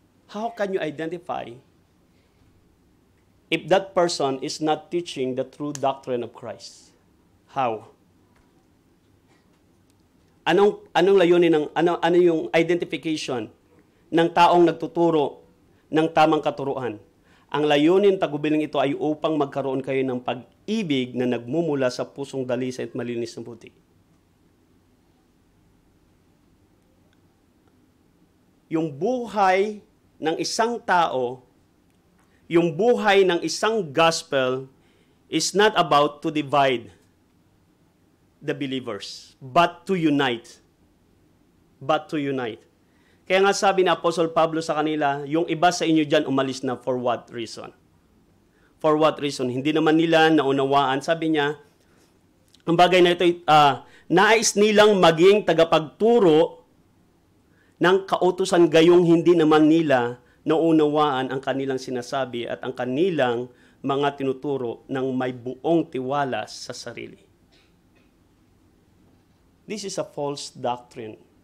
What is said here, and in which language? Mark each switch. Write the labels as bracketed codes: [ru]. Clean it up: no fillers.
[en] How can you identify if that person is not teaching the true doctrine of Christ? How? [tl] Anong layunin ng ano yung identification ng taong nagtuturo ng tamang katuruan? Ang layunin tagubiling ito ay upang magkaroon kayo ng pag-ibig na nagmumula sa pusong dalisay at malinis na buti. Yung buhay ng isang [en] tao, yung buhay ng isang gospel is not about to divide the believers, but to unite. But to unite. [tl] Kaya nga sabi ni Apostle Pablo sa kanila, yung iba sa inyo dyan umalis na, [en] for what reason? For what reason? [tl] Hindi naman nila naunawaan. Sabi niya, ang bagay na ito, nais nilang maging tagapagturo ng kautusan gayong hindi naman nila naunawaan ang kanilang sinasabi at ang kanilang mga tinuturo ng may buong tiwala sa sarili. [en] This is a false doctrine.